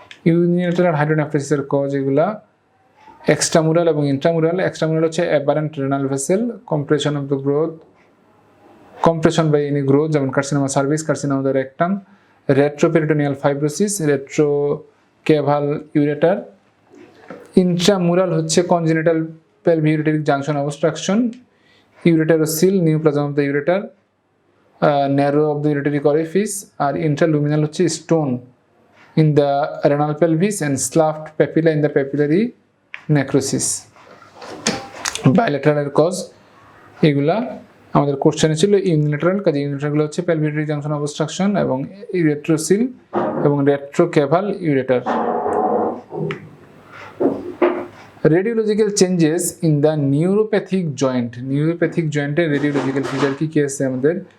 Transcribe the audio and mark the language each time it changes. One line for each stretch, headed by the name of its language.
Bangla: Unilateral হাইড্রোনেফ্রোসিসের cause এগুলা এক্সট্রামুরাল এবং intramural. এক্সট্রামুরাল হচ্ছে অ্যাবারেন্ট renal vessel, compression of the growth, compression by any growth, যেমন carcinoma service, carcinoma the rectum, retroperitoneal fibrosis, রেট্রোক্যাভাল ureter. Intramural হচ্ছে congenital
English: pelvic ureteric junction obstruction, ureterocele, neoplasm of the ureter, narrow of the ureteric orifice, আর intraluminal হচ্ছে stone in the renal pelvis and sloughed papilla in the papillary necrosis. Bilateral cause
Bangla: এগুলা আমাদের কোশ্চেনে ছিল unilateral, কাজে
English: Unilateral হচ্ছে pelvic ureteric junction obstruction এবং ureterocele এবং retrocapal ureter. Radiological changes in the neuropathic joint.
Bangla: Neuropathic জয়েন্টের রেডিওলজিক্যাল ফিচার কী কী আছে আমাদের?